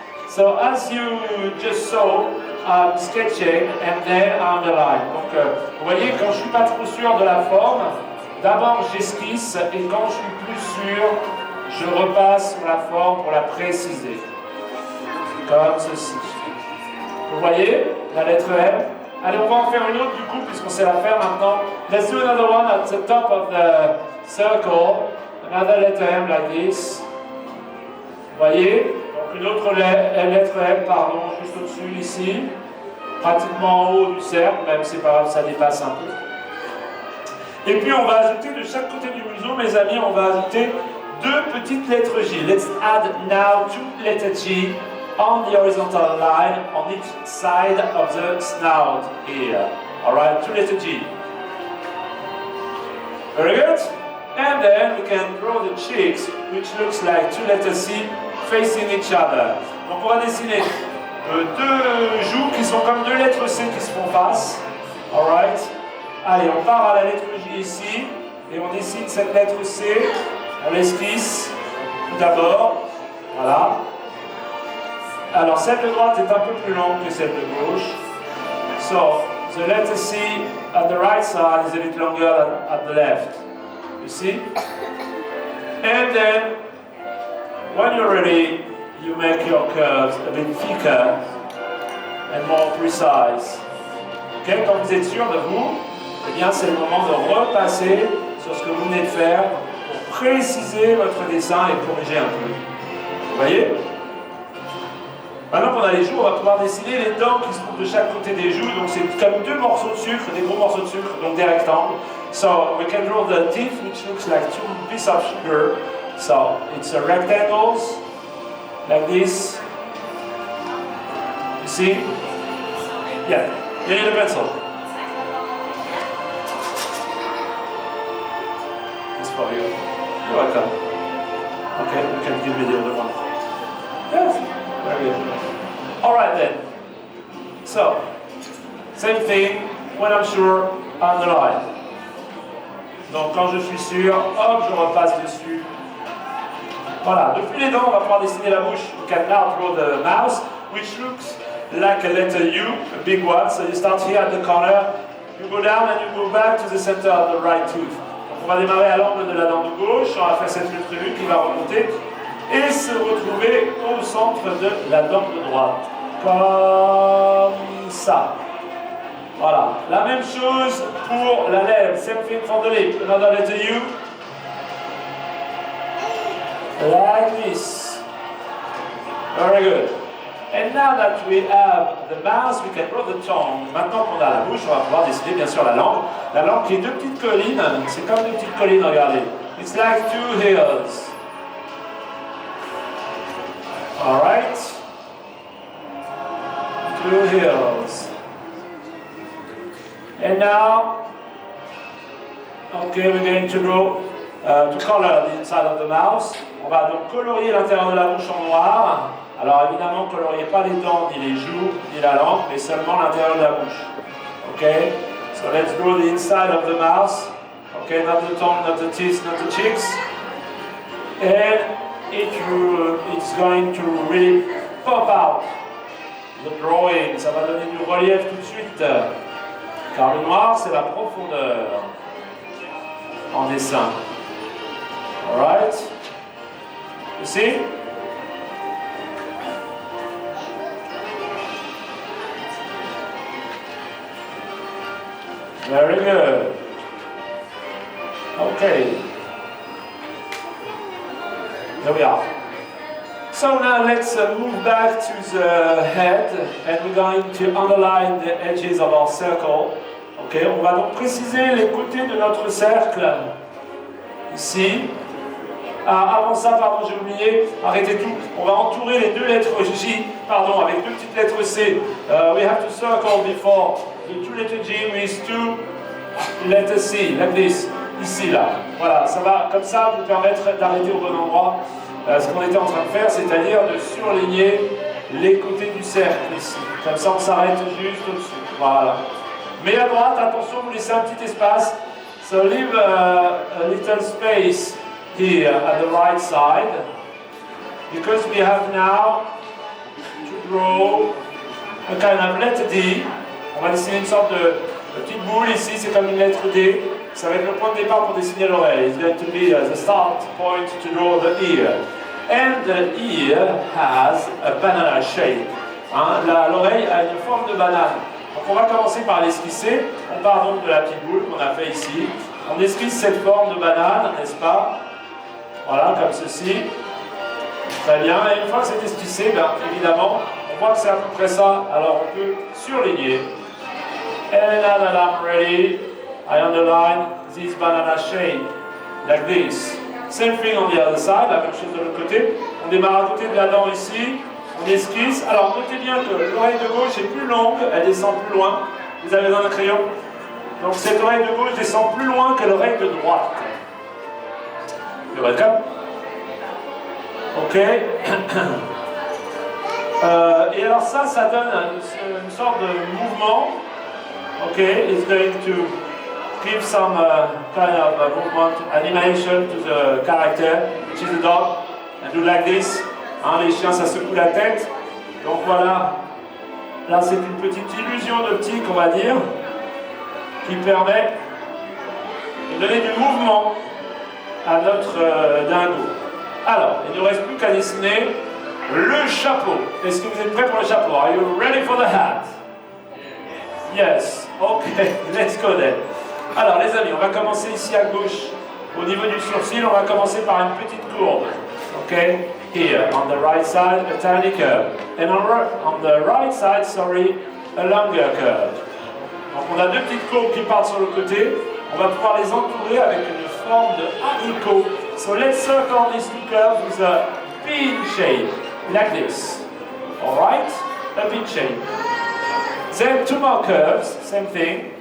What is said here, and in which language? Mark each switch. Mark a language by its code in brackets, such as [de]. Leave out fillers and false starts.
[en] So as you just saw, I'm sketching and then I underline. [fr] Donc, vous voyez, quand je suis pas trop sûr de la forme, d'abord j'esquisse, et quand je suis plus sûr, je repasse sur la forme pour la préciser. Comme ceci. Vous voyez, la lettre M. Allez, on va en faire une autre du coup, puisqu'on sait la faire maintenant. [en] Let's do another one at the top of the circle. Another letter M like this. [fr] Vous voyez? une autre lettre M, pardon, juste au-dessus ici, pratiquement en haut du cercle, même si c'est pas grave, ça dépasse un peu. Et puis on va ajouter de chaque côté du museau, mes amis, on va ajouter deux petites lettres J. [en] Let's add now two letters G on the horizontal line on each side of the snout here. Alright, two letters G. Very good. And then we can draw the cheeks, which looks like two letters C facing each other. [fr] Donc on va dessiner deux joues qui sont comme deux lettres C qui se font face. [en] Alright. [fr] Allez, on part à la lettre J ici, et on dessine cette lettre C. On l'esquisse tout d'abord. Voilà. Alors celle de droite est un peu plus longue que celle de gauche. [en] So, the letter C at the right side is a bit longer than at the left. You see? And then, when you're ready, you make your curves a bit thicker and more precise. Okay? [fr] Quand vous êtes sûr de vous, eh bien c'est le moment de repasser sur ce que vous venez de faire pour préciser votre dessin et corriger un peu. Vous voyez? Maintenant qu'on a les joues, on va pouvoir dessiner les dents qui se trouvent de chaque côté des joues. Donc c'est comme deux morceaux de sucre, des gros morceaux de sucre, donc des rectangles. [en] So we can draw the teeth, which looks like two pieces of sugar. So it's a rectangles, like this. You see? Yeah, you need a pencil. It's for you. You're welcome. Okay, you can give me the other one. Yes, very good. Alright then. So, same thing, when I'm sure, underline. [fr] Donc quand je suis sûr, hop, je repasse dessus. Voilà, depuis les dents, on va pouvoir dessiner la bouche. [en] You can now draw the mouth, which looks like a letter U, a big one. So you start here at the corner, you go down and you go back to the center of the right tooth. [fr] Donc on va démarrer à l'angle de la dent de gauche, on va faire cette lettre U qui va remonter et se retrouver au centre de la dent de droite. Comme ça. Voilà. La même chose pour la lèvre. [en] Same thing for the lip. Another letter U. Like this. Very good. And now that we have the mouth, we can draw the tongue. [fr] Maintenant qu'on a la bouche, on va pouvoir dessiner bien sûr la langue. La langue qui est deux petites collines. C'est comme deux petites collines, regardez. [en] It's like two hills. Alright. Two hills. And now, okay, we're going to draw, to color the inside of the mouth. [fr] On va donc colorier l'intérieur de la bouche en noir. Alors évidemment, ne coloriez pas les dents, ni les joues, ni la langue, mais seulement l'intérieur de la bouche. [en] Okay, so let's draw the inside of the mouth. Okay, not the tongue, not the teeth, not the cheeks. And it's going to really pop out the drawing. [fr] Ça va donner du relief tout de suite. Car le noir, c'est la profondeur en dessin. [en] Alright? You see? Very good. Okay. Here we are. So now let's move back to the head and we're going to underline the edges of our circle. [fr] Okay, on va donc préciser les côtés de notre cercle. Ici. Ah, avant ça, pardon, j'ai oublié, arrêtez tout. On va entourer les deux lettres J, pardon, avec deux petites lettres C. [en] We have to circle before the two letter G with two letter C, like this. [fr] Ici, là. Voilà, ça va comme ça vous permettre d'arrêter au bon endroit. Ce qu'on était en train de faire, c'est-à-dire de surligner les côtés du cercle ici. Comme ça, on s'arrête juste au-dessus. Voilà. Mais à droite, attention, vous laissez un petit espace. [en] So leave a little space here at the right side. Because we have now to draw a kind of letter D. [fr] On va dessiner une sorte de petite boule ici, c'est comme une lettre D. Ça va être le point de départ pour dessiner l'oreille. [en] It's going to be the start point to draw the ear. And the ear has a banana shape. [fr] Hein, l'oreille a une forme de banane. Donc on va commencer par l'esquisser. On part donc de la petite boule qu'on a fait ici. On esquisse cette forme de banane, n'est-ce pas? Voilà, comme ceci. Très bien, et une fois que c'est esquissé, ben, évidemment, on voit que c'est à peu près ça, alors on peut surligner. [en] And now that I'm ready, I underline this banana shape, like this. Same thing on the other side, [fr] la même chose de l'autre côté. On démarre à côté de la dent ici, on esquisse. Alors notez bien que l'oreille de gauche est plus longue, elle descend plus loin. Vous avez besoin d'un crayon. Donc cette oreille de gauche descend plus loin que l'oreille de droite. [en] You're welcome. [fr] Ok. Et alors ça donne une sorte de mouvement. [en] Ok, it's going to give some kind of movement, animation to the character, which is the dog, and do like this. [fr] Hein, les chiens, ça secoue la tête. Donc voilà, là c'est une petite illusion d'optique, on va dire, qui permet de donner du mouvement à notre dingo. Alors, il ne nous reste plus qu'à dessiner le chapeau. Est-ce que vous êtes prêts pour le chapeau? [en] Are you ready for the hat? Yes. Ok, let's go then. [fr] Alors les amis, on va commencer ici à gauche. Au niveau du sourcil, on va commencer par une petite courbe. Ok? [en] Here, on the right side, a tiny curve. And on the right side, sorry, a longer curve. [fr] Donc on a deux petites courbes qui partent sur le côté. On va pouvoir les entourer avec une forme de haricot. [en] So let's circle these two curves with a bean shape, like this. Alright? A bean shape. Then two more curves, same thing.